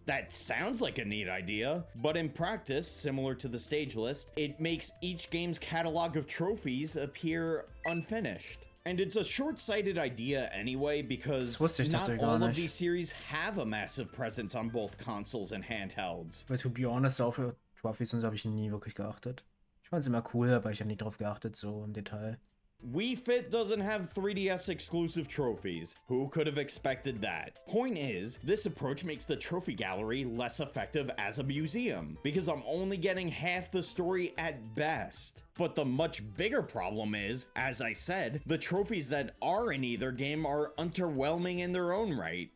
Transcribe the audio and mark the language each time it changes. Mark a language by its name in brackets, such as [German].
[English] That sounds like a neat idea, but in practice, similar to the stage list, it makes each game's catalog of trophies appear unfinished. And it's a short-sighted idea anyway, because not all of these series have a massive presence on both consoles and handhelds. [German] Weil [English] to be honest, [German] auch für Trophies und so habe ich nie wirklich geachtet. Ich fand es immer cool, aber ich habe nie drauf geachtet, so im Detail. [English] Wii Fit doesn't have 3DS exclusive trophies. Who could have expected that? Point is, this approach makes the trophy gallery less effective as a museum, because I'm only getting half the story at best. But the much bigger problem is, as I said, the trophies that are in either game are underwhelming in their own right.